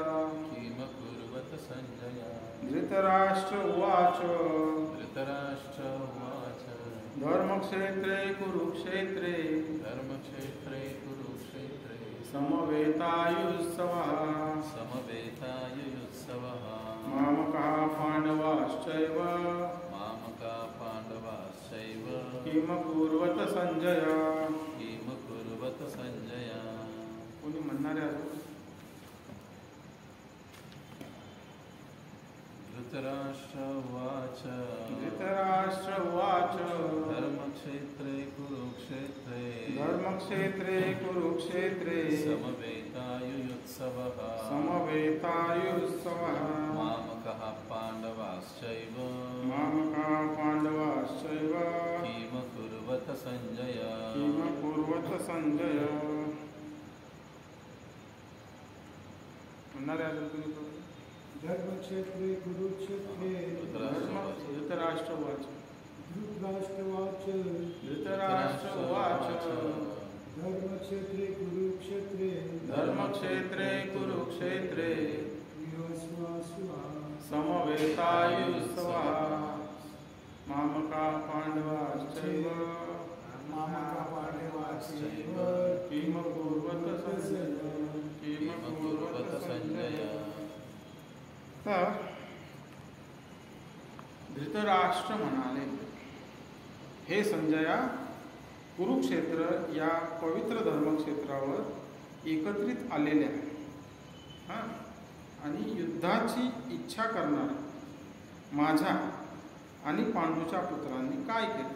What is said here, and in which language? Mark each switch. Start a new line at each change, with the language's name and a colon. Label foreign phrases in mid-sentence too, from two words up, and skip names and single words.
Sanskrit: धृतराष्ट्र उवाच धर्मक्षेत्रे कुरुक्षेत्रे समवेतायुत्सवः मामकाः पाण्डवाश्चैव किम कुर्वत संजय.
Marathi: कोणी म्हणणारे आहे?
Sanskrit: धृतराष्ट्र उवाच धर्मक्षेत्रे कुरुक्षेत्रे समवेतायुत्सवः मामकाः पाण्डवाश्चैव किम कुर्वत संजय.
Marathi: म्हणणारे आहे तुम्ही?
Sanskrit: धर्मक्षेत्रे कुरुक्षेत्रे धृतराष्ट्र उवाच धर्मक्षेत्रे कुरुक्षेत्रे समवेतायुत्सवः मामकाः पाण्डवाश्चैव किम कुर्वत संजय.
Marathi: तर धृतराष्ट्र म्हणाले, हे संजया, कुरुक्षेत्र या पवित्र धर्मक्षेत्रावर एकत्रित आलेल्या आणि युद्धाची इच्छा करणाऱ्या माझ्या आणि पांडूच्या पुत्रांनी काय केलं.